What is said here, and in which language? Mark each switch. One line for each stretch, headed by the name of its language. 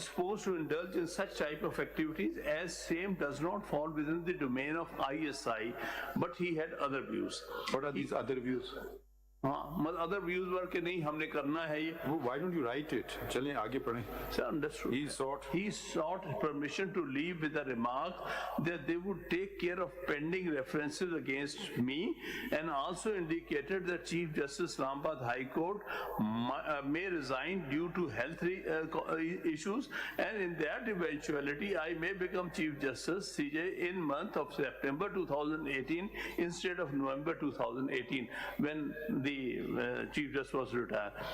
English: Supposed to indulge in such type of activities as same does not fall within the domain of ISI, but he had other views. What are these other views?
Urdu: मतलब
English: other views were
Urdu: कि नहीं हमने करना है ये.
English: Why don't you write it?
Urdu: चलें आगे पढ़ें.
English: Sir, understood. He sought permission to leave with a remark that they would take care of pending references against me, and also indicated that Chief Justice Islamabad High Court may resign due to health issues, and in that eventuality I may become Chief Justice CJ in month of September 2018 instead of November 2018 when the Chief Justice was retired.